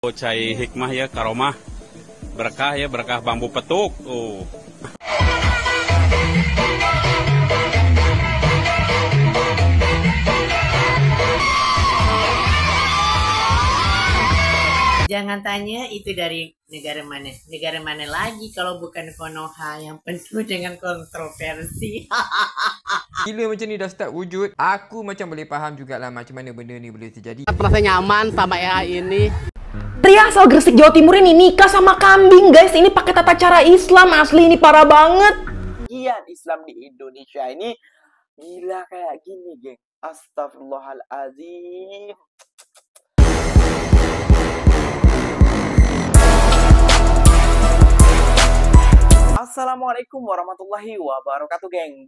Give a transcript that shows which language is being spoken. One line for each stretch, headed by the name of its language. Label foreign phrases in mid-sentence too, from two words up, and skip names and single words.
Indonesian: Cai hikmah ya karomah, berkah ya, berkah bambu petuk.
Malay: Jangan tanya itu dari negara mana. Negara mana lagi kalau bukan Konoha yang penuh dengan kontroversi. Bila macam ni dah start wujud, aku macam boleh faham jugalah macam mana benda ni boleh terjadi.
Indonesian: Merasa nyaman sama era ini. Pria asal Gresik Jawa Timur ini nikah sama kambing, guys. Ini pakai tata cara Islam, asli ini parah banget. Gian Islam di Indonesia ini gila kayak gini, geng.
Arabic: أستغفر الله العظيم. السلام عليكم ورحمة الله وبركاته, geng.